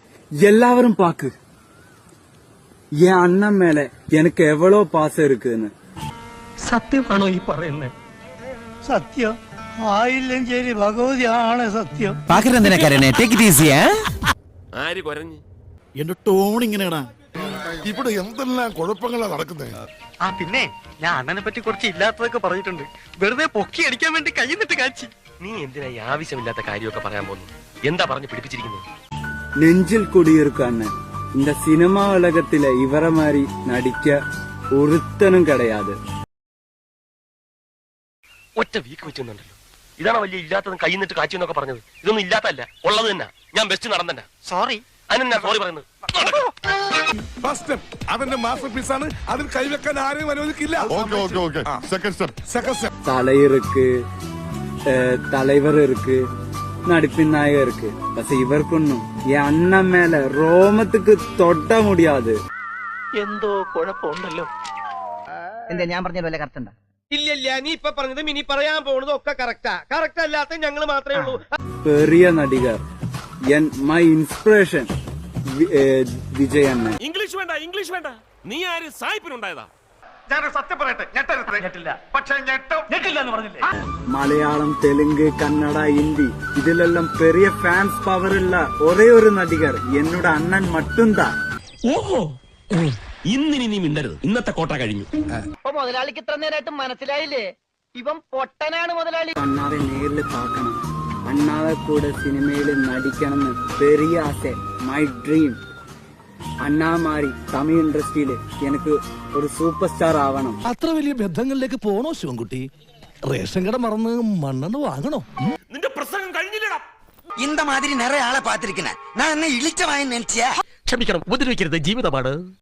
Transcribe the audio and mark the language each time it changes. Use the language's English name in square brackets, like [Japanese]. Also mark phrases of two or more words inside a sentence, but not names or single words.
[Tamil] எல்லாரும் பாக்கு என் அண்ணன் மேல எனக்கு எவ்வளவு பாசம் இருக்குன்னு. [Malayalam] സത്യമാണോ ഈ പറയുന്നത്? സത്യം ആയില്ലെങ്കിൽ ഭഗവതിയാണ് സത്യം. ആര് കൊരഞ്ഞു? എന്റെ ടോൺ ഇങ്ങനെയാടാ. ഇവിടെ എന്തെല്ലാം കുഴപ്പങ്ങളാ നടക്കുന്നത്. ആ പിന്നെ ഞാൻ അണ്ണനെ പറ്റി കുറച്ച് ഇല്ലാത്തതൊക്കെ പറഞ്ഞിട്ടുണ്ട്. വെറുതെ പൊക്കി അടിക്കാൻ വേണ്ടി കൈന്നിട്ട് കാച്ചി. നീ എന്തിനാ ഈ ആവശ്യമില്ലാത്ത കാര്യമൊക്കെ പറയാൻ പോകുന്നു? എന്താ പറഞ്ഞു പിടിപ്പിച്ചിരിക്കുന്നത്? [Tamil] நெஞ்சில் குடியிருக்க அண்ணன். இந்த சினிமா உலகத்தில இவர மாதிரி நடிக்க ஒருத்தனும் கிடையாது. [Malayalam] ഒറ്റ വീക്ക് വെച്ചുണ്ടല്ലോ. ഇതാണ് വലിയ ഇല്ലാത്തതും കൈന്നിട്ട് കാച്ചി എന്നൊക്കെ പറഞ്ഞത്. ഇതൊന്നും ഇല്ലാത്തല്ല, ഉള്ളത് തന്നെ. ഞാൻ ബെസ്റ്റ് നടന്നെ. സോറി. അതിനെന്നാ സോറി പറയുന്നത്? ഫസ്റ്റ് അവന്റെ [English] master piece [Malayalam] ആണ്. അതിൽ കൈവെക്കാൻ ആരെയും അനുവദിക്കില്ല. [English] second step [Tamil] தலை இருக்கு, தலைவர் இருக்கு, நடிப்பின் நாயகம் இருக்கு. பஸ் இவருக்குன்னும் என் அண்ணன் மேல ரோமத்துக்கு தொட்ட முடியாது. [Malayalam] എന്തോ കുഴപ്പമുണ്ടല്ലോ. എന്താ ഞാൻ പറഞ്ഞ വല്ല കറക്റ്റ് ഉണ്ടോ? ഇല്ല നീ ഇപ്പൊ പറഞ്ഞതും ഇനി പറയാൻ പോകുന്നതും ഒക്കെ കറക്റ്റാ. കറക്റ്റ് അല്ലാത്ത ഞങ്ങൾ മാത്രമേ ഉള്ളൂ. [Tamil] பெரிய நடிகர் [English] my inspiration [Tamil] விஜய் அண்ணன். [Malayalam] ഇംഗ്ലീഷ് വേണ്ട, ഇംഗ്ലീഷ് വേണ്ട. നീ ആര് സായിപ്പിനുണ്ടായതാ? ഞാനൊരു സത്യം പറയട്ടെ, ഞെട്ടില്ല. പക്ഷെ ഞെട്ടില്ല എന്ന് പറഞ്ഞില്ലേ? மலையாளம், தெலுங்கு, கன்னடா, ஹிந்தி ഇതിലെല്ലാം பெரிய [English] fans power [Malayalam] ഉള്ള ഒരേ ഒരു നടികർ എന്നോട് അണ്ണൻ മട്ടുംതാ. ഓഹോ, ഇന്നിനി നീ മിണ്ടരുത്. ഇന്നത്തെ കോട്ട കഴിഞ്ഞു. അപ്പൊ മുതലാളിക്ക് ഇത്ര നേരമായിട്ട് മനസ്സിലായില്ലേ? ഇവൻ പൊട്ടനാണ് മുതലാളി. അണ്ണാറെ നേരിൽ பார்க்கணும், അണ്ണാറെ കൂടെ സിനിമയിൽ നടിക്കണമെന്ന് [Tamil] பெரிய ஆசை, [English] my dream. [Malayalam] അണ്ണാ മാറി തമിഴ് ഇൻഡസ്ട്രിയില് എനിക്ക് ഒരു [English] super star [Malayalam] ആവണം. അത്ര വലിയ ബന്ധങ്ങളിലേക്ക് പോണോ ശിവൻകുട്ടി? റേഷൻ കട മറന്ന് മണ്ണെണ്ണ വാങ്ങണോ? നിന്റെ പ്രസംഗം കഴിഞ്ഞില്ലടാ. [Tamil] இந்த மாதிரி நிறைய ஆளை பாத்திருக்கேன். நான் என்ன இழிச்ச வாங்கி நினைச்சியா? [Malayalam] ക്ഷമിക്കണം, ഉപദ്രവിക്കരുത്, ജീവിതമാണ്.